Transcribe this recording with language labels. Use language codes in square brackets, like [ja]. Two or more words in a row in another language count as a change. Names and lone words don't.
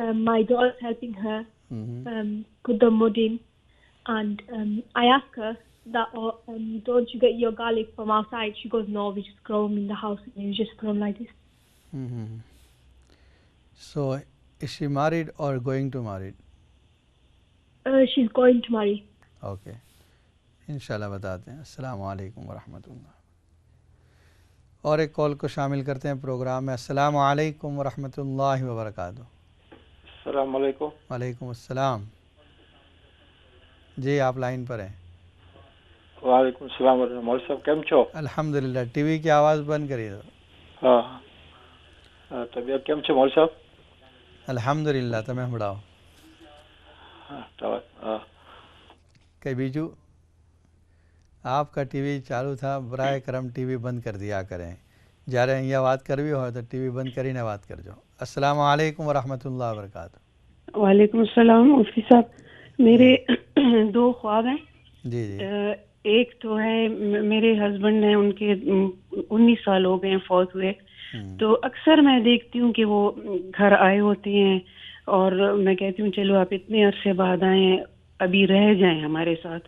[en] My daughter is helping her put the mud in, and I ask her that, don't you get your garlic from outside? She goes, no, we just grow them in the house, and we just put them like this. So is she married or going to marry? She's going to marry. [ur] Okay, انشاءاللہ بتاتے ہیں. [ar] السلام علیکم ورحمۃ اللہ. [ur] اور ایک کال کو شامل کرتے ہیں پروگرام میں. [ar] السلام علیکم ورحمۃ اللہ وبرکاتہ. السلام علیکم. وعلیکم السلام. [ur] جی آپ لائن پر ہیں. [ar] وعلیکم السلام ورحمۃ اللہ. [ur] مولوی صاحب [gu] કેમ છો? [ur] الحمدللہ. ٹی وی کی آواز بند کریے. [gu] હા તબિયત કેમ છે [ur] مولوی صاحب? [gu] الحمدللہ. તમે સંભળાવો. [ur] کہ بیجو آپ کا ٹی وی چالو تھا, برائے کرم ٹی وی بند کر دیا کریں. [gu] جارے અહીંયા વાત કરવી હોય તો ટીવી બંધ કરીને વાત કરજો. [ar] السلام علیکم ورحمۃ اللہ وبرکاتہ. وعلیکم السلام. [ur] مفتی صاحب میرے دو خواب ہیں. جی. ایک تو ہے میرے ہسبینڈ ہیں, ان کے 19 سال ہو گئے ہیں فوت ہوئے. تو اکثر میں دیکھتی ہوں کہ وہ گھر آئے ہوتے ہیں اور میں کہتی ہوں چلو آپ اتنے عرصے بعد آئے ہیں, ابھی رہ جائیں ہمارے ساتھ.